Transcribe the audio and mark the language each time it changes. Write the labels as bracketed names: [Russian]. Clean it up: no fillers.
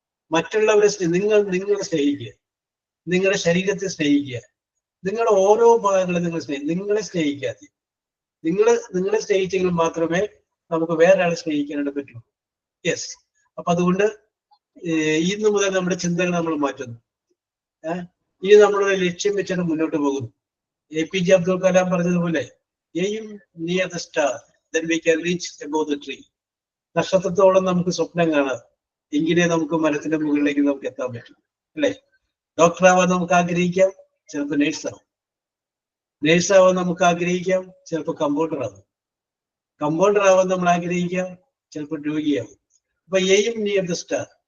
[Malayalam] മറ്റുള്ളവരെ നിങ്ങളെ സ്നേഹിക്കുക, നിങ്ങളുടെ ശരീരത്തെ സ്നേഹിക്കുക, നിങ്ങളുടെ ഓരോ ഭാഗങ്ങളും നിങ്ങളെ സ്നേഹിക്കാതെ നിങ്ങളെ സ്നേഹിച്ചെങ്കിൽ മാത്രമേ നമുക്ക് വേറെ ആളെ സ്നേഹിക്കാനായിട്ട് പറ്റൂ. യെസ്, അപ്പൊ അതുകൊണ്ട് ഇന്ന് മുതൽ നമ്മുടെ ചിന്തകൾ നമ്മൾ മാറ്റുന്നു. ഇനി നമ്മളൊരു ലക്ഷ്യം വെച്ചാണ് മുന്നോട്ട് പോകുന്നു. [English] APJ Abdul Kalam [Malayalam] പറഞ്ഞതുപോലെ [English] Aim near the star then we can reach above the tree. [Malayalam] നക്ഷത്രത്തോളം നമുക്ക് സ്വപ്നം കാണാം, എങ്കിലേ നമുക്ക് മരത്തിന്റെ മുകളിലേക്ക് നമുക്ക് എത്താൻ പറ്റും, അല്ലെ? ഡോക്ടർ ആവാൻ നമുക്ക് ആഗ്രഹിക്കാം, ചിലപ്പോൾ നേഴ്സാവും. നേഴ്സാവാൻ നമുക്ക് ആഗ്രഹിക്കാം, ചിലപ്പോൾ കമ്പൗണ്ടർ ആവും. കമ്പൗണ്ടർ ആവാൻ നമ്മൾ ആഗ്രഹിക്കാം, ചിലപ്പോൾ രോഗിയാവും. അപ്പൊ [English] Aim near the star.